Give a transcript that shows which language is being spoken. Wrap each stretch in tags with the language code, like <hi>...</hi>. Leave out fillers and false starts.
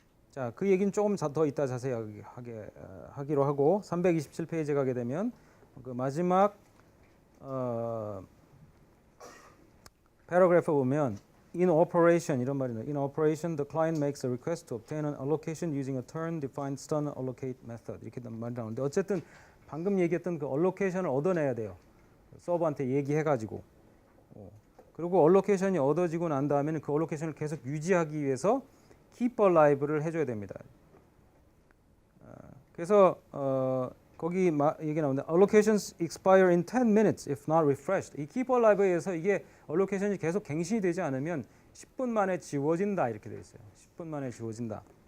<ko>자, 그 얘기는 조금 더 이따 자세히 하기로 하고 327페이지에 가게 되면 그 마지막 패러그래프 보면</ko> <en>in operation</en> <ko>이런 말이 나와요.</ko> <en>In operation, the client makes a request to obtain an allocation using a turn-defined stun allocate method</en> <ko>이렇게 말이 나오는데 어쨌든 방금 얘기했던 그 allocation을 얻어내야 돼요. 서버한테 얘기해가지고 그리고 allocation이 얻어지고 난 다음에는 그 allocation을 계속 유지하기 위해서 keep alive를 해줘야 됩니다. 그래서 거기 얘기 나오는데</ko> <en>allocations expire in 10 minutes if not refreshed.</en> <ko>이 keep alive에 의해서 이게 allocation이 계속 갱신이 되지 않으면 10분 만에 지워진다 이렇게 되어 있어요. 10분 만에 지워진다.</ko>